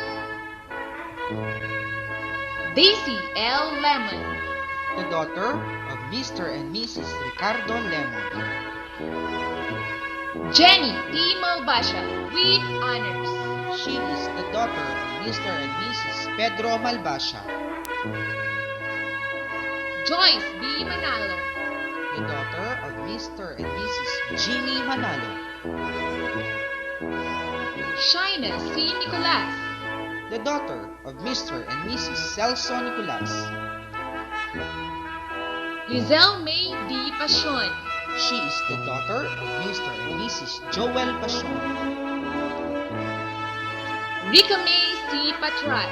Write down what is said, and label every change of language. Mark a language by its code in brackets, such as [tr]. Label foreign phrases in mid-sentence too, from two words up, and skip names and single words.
[en] Daisy L. Lemon, The daughter of Mr. and Mrs. Ricardo Lemon. Jenny T. Malbasha, with honors. She is the daughter of Mr. and Mrs. Pedro Malbasha. Joyce B. Manalo, The daughter of Mr. and Mrs. Jimmy Manalo. Shaina C. Nicolas, The daughter of Mr. and Mrs. Celso Nicolas. Lizelle May D. Pasion, She is the daughter of Mr. and Mrs. Joel Pasion. Rika May C. Patras,